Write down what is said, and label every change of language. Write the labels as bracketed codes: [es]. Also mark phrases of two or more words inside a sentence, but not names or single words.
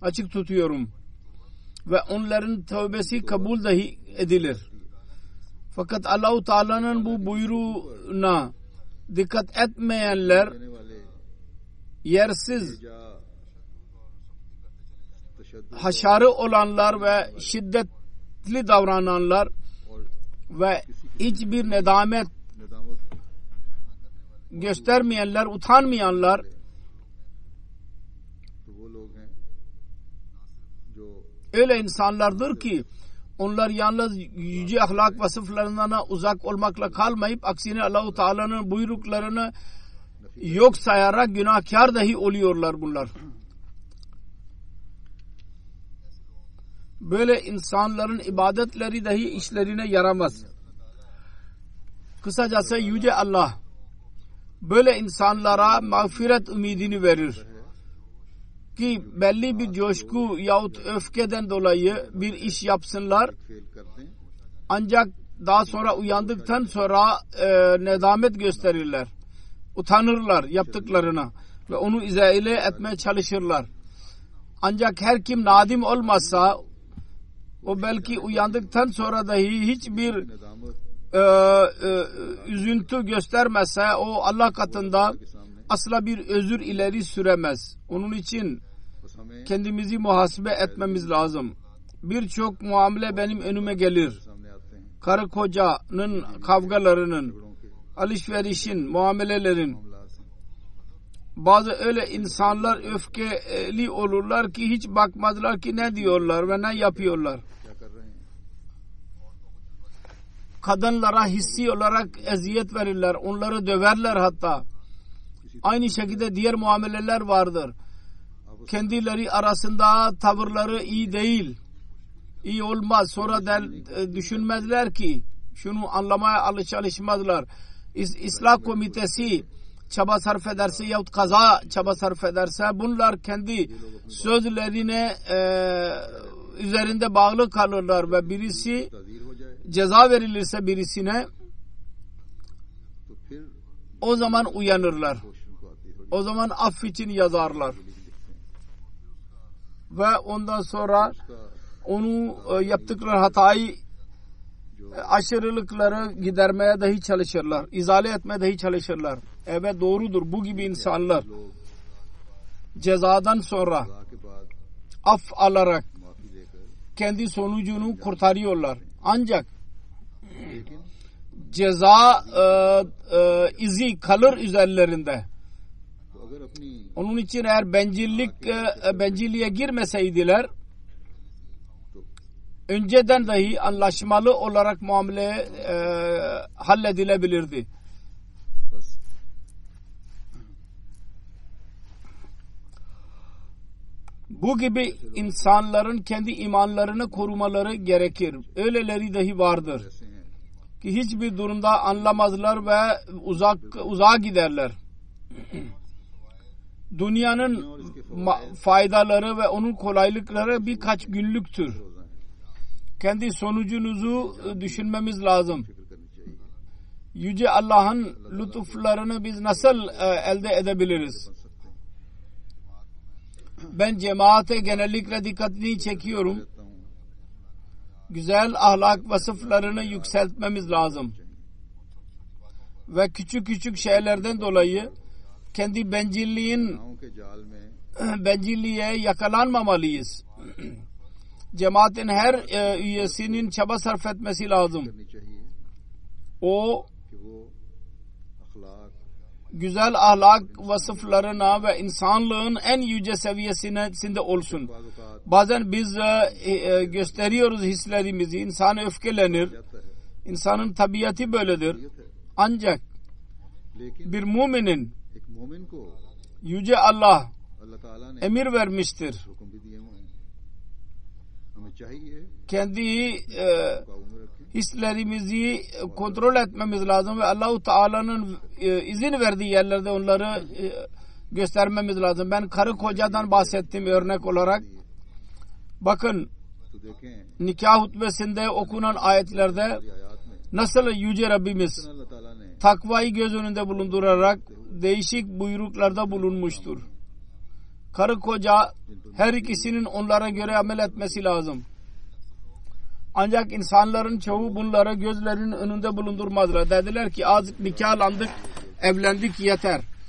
[tr] Açık tutuyorum. Ve onların tövbesi kabul dahi edilir. Fakat Allah-u Teala'nın bu buyruğuna dikkat etmeyenler, [ur] دینے والے [tr] yersiz, [ur] یا تشدد [tr] haşarı olanlar ve şiddetli davrananlar [ur] और [tr] ve hiçbir nedamet [ur] निदामत [tr] göstermeyenler, utanmayanlar [ur] تو وہ لوگ ہیں جو [tr] öyle insanlardır ki onlar yalnız yüce ahlak vasıflarından uzak olmakla kalmayıp aksine Allah-u Teala'nın buyruklarını yok sayarak günahkar dahi oluyorlar bunlar. Böyle insanların ibadetleri dahi işlerine yaramaz. Kısacası Yüce Allah böyle insanlara mağfiret ümidini verir. Ki belli bir coşku yahut öfkeden dolayı bir iş yapsınlar. [ur] فیل کر دیں [tr] Ancak daha sonra uyandıktan sonra nedamet gösterirler. Utanırlar yaptıklarına ve onu izale etmeye çalışırlar. Ancak her kim nadim olmazsa, o belki uyandıktan sonra dahi hiçbir [ur] निजामत [tr] üzüntü göstermezse, o Allah katında [ur] کے سامنے [tr] asla bir özür ileri süremez. Onun için [ur] بس ہمیں [tr] kendimizi muhasebe etmemiz lazım. Birçok muamele benim önüme gelir. [ur] سامنے آتے ہیں [tr] Karı kocanın kavgalarının, [ur] جھگڑوں کے [tr] alışverişin, muamelelerin. [ur] معاملات ہیں [tr] Bazı öyle insanlar öfkeli olurlar ki hiç bakmazlar ki ne diyorlar ve ne yapıyorlar. [ur] کیا کر رہے ہیں [tr] Kadınlara hissi olarak eziyet verirler, onları döverler hatta. Aynı şekilde diğer muameleler vardır. Kendileri arasında tavırları iyi değil, iyi olmaz. Sonra düşünmezler ki, şunu anlamaya çalışmazlar. İslah komitesi çaba sarf ederse yahut kaza çaba sarf ederse, bunlar kendi sözlerine üzerinde bağlı kalırlar ve birisi [ur] تعزیر ہو جائے [tr] ceza verilirse birisine, [ur] تو پھر [tr] o zaman uyanırlar. [ur] ہوش ان کو آتی ہے [tr] O zaman af için yazarlar. Ve ondan sonra onu yaptıkları hatayı, aşırılıkları gidermeye dahi çalışırlar. İzale etmeye dahi çalışırlar. Evet, doğrudur. Bu gibi insanlar [ur] लोग [tr] cezadan sonra [ur] سزا کے بعد [tr] af alarak [ur] معافی لے کر [tr] kendi sonucunu kurtarıyorlar. Ancak [ur] लेकिन [tr] ceza izi kalır üzerlerinde. [ur] تو اگر اپنی [tr] Onun için eğer bencilliğe girmeseydiler, önceden dahi anlaşmalı olarak muamele halledilebilirdi. [ur] बस [tr] Bu gibi insanların kendi imanlarını korumaları gerekir. Öyleleri dahi vardır [ur] ایسے ہیں [tr] ki hiçbir durumda anlamazlar ve uzağa giderler. Dünyanın faydaları ve onun kolaylıkları birkaç günlüktür. [ur] روزہ ہے [tr] Kendi sonucunuzu düşünmemiz lazım. [ur] فکر کرنی چاہیے [tr] Yüce Allah'ın lütuflarını biz nasıl elde edebiliriz? [ur] بن سکتے ہیں [tr] Ben cemaate genellikle dikkatini çekiyorum. [ur] کہتا ہوں [tr] Güzel ahlak vasıflarını yükseltmemiz lazım. Ve küçük küçük şeylerden dolayı kendi [ur] گاؤں کے جال میں [tr] bencilliğe yakalanmamalıyız. Cemaatin her üyesinin çaba sarf etmesi lazım. [ur] کرنی چاہیے [tr] O [ur] کہ وہ اخلاق [tr] güzel ahlak vasıflarına ve insanlığın en yüce seviyesinde olsun. [ur] بعض اوقات [tr] Bazen biz gösteriyoruz hislerimizi. İnsan öfkelenir. [ur] جاتا ہے [tr] İnsanın tabiatı böyledir. [ur] یہ ہے [tr] Ancak [ur] लेकिन [tr] bir müminin [ur] ایک مومن کو [tr] Yüce Allah [ur] اللہ تعالیٰ نے [tr] emir vermiştir. [ur] حکم بھی دیے ہوئے ہیں ہمیں چاہیے [tr] Kendi [ur] قابو میں رکھیں [tr] hislerimizi kontrol etmemiz lazım ve Allah-u Teala'nın izin verdiği yerlerde onları göstermemiz lazım. Ben karı kocadan bahsettim örnek olarak. Bakın, [ur] تو دیکھیں [tr] nikah hutbesinde okunan ayetlerde [ur] یہ آیت میں [tr] nasıl Yüce Rabbimiz [ur] اللہ تعالیٰ نے [tr] takvayı göz önünde bulundurarak değişik buyruklarda bulunmuştur. Karı koca her ikisinin onlara göre amel etmesi lazım. Ancak insanların çoğu bunları gözlerinin önünde bulundurmazlar. Dediler ki az nikahlandık, evlendik yeter.